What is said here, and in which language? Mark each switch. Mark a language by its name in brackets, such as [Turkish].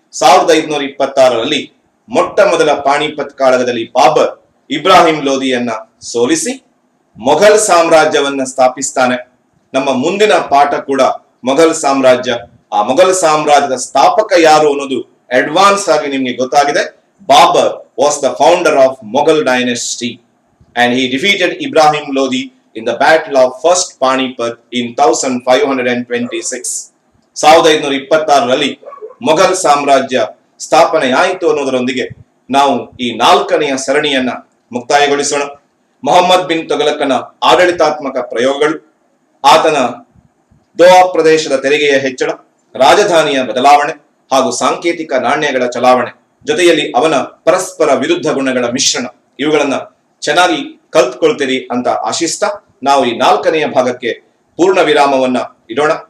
[Kannada] 1526ರಲ್ಲಿ ಮೊಟ್ಟ ಮೊದಲ ಪಾಣಿಪತ್ ಕಾಳಗದಲ್ಲಿ ಬಾಬರ್ ಇಬ್ರಾಹಿಂ ಲೋಧಿಯನ್ನ ಸೋಲಿಸಿ ಮೊಘಲ್ ಸಾಮ್ರಾಜ್ಯವನ್ನ ಸ್ಥಾಪಿಸ್ತಾನೆ. ನಮ್ಮ ಮುಂದಿನ ಪಾಠ ಕೂಡ ಮೊಘಲ್ ಸಾಮ್ರಾಜ್ಯ. ಆ ಮೊಘಲ್ ಸಾಮ್ರಾಜ್ಯದ ಸ್ಥಾಪಕ ಯಾರು ಅನ್ನೋದು ಅಡ್ವಾನ್ಸ್ ಆಗಿ ನಿಮ್ಗೆ ಗೊತ್ತಾಗಿದೆ. [English] Babur was the founder of Mughal dynasty and he defeated Ibrahim Lodi in the battle of first Panipat in 1526. [Kannada] 1526ರಲ್ಲಿ Mughal ಸಾಮ್ರಾಜ್ಯ ಸ್ಥಾಪನೆ ಆಯಿತು ಅನ್ನೋದರೊಂದಿಗೆ ನಾವು ಈ 4ನೆಯ ಸರಣಿಯನ್ನ ಮುಕ್ತಾಯಗೊಳಿಸೋಣ. ಮೊಹಮ್ಮದ್ ಬಿನ್ ತೊಗಲಕನ ಆಡಳಿತಾತ್ಮಕ ಪ್ರಯೋಗಗಳು, ಆತನ ದೋಆ ಪ್ರದೇಶದ ತೆರಿಗೆಯ ಹೆಚ್ಚಳ, ರಾಜಧಾನಿಯ ಬದಲಾವಣೆ ಹಾಗೂ ಸಾಂಕೇತಿಕ ನಾಣ್ಯಗಳ ಚಲಾವಣೆ, ಜೊತೆಯಲ್ಲಿ ಅವನ ಪರಸ್ಪರ ವಿರುದ್ಧ ಗುಣಗಳ ಮಿಶ್ರಣ, ಇವುಗಳನ್ನ ಚೆನ್ನಾಗಿ ಕಲ್ತ್ಕೊಳ್ತೀರಿ ಅಂತ ಆಶಿಸ್ತಾ ನಾವು ಈ 4ನೆಯ ಭಾಗಕ್ಕೆ ಪೂರ್ಣ ವಿರಾಮವನ್ನ ಇಡೋಣ.